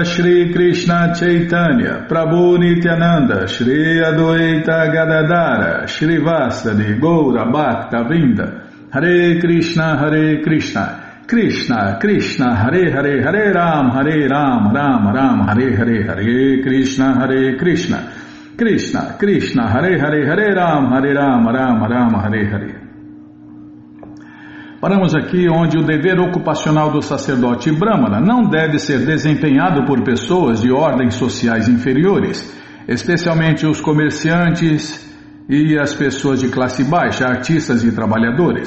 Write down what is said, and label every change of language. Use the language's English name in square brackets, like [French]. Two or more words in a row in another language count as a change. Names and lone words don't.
[Sanskrit] Shri Krishna Chaitanya Prabhu Nityananda Shri Adwaita Gadadara Shri Vasadi Goura Bhakta Vrinda Hare Krishna Krishna Krishna Hare Hare Hare Ram Ram Ram Hare Hare Krishna Krishna Krishna Hare Hare Ram Ram Hare Hare. [Portuguese] Paramos aqui onde o dever ocupacional do sacerdote Brahmana não deve ser desempenhado por pessoas de ordens sociais inferiores, especialmente os comerciantes e as pessoas de classe baixa, artistas e trabalhadores.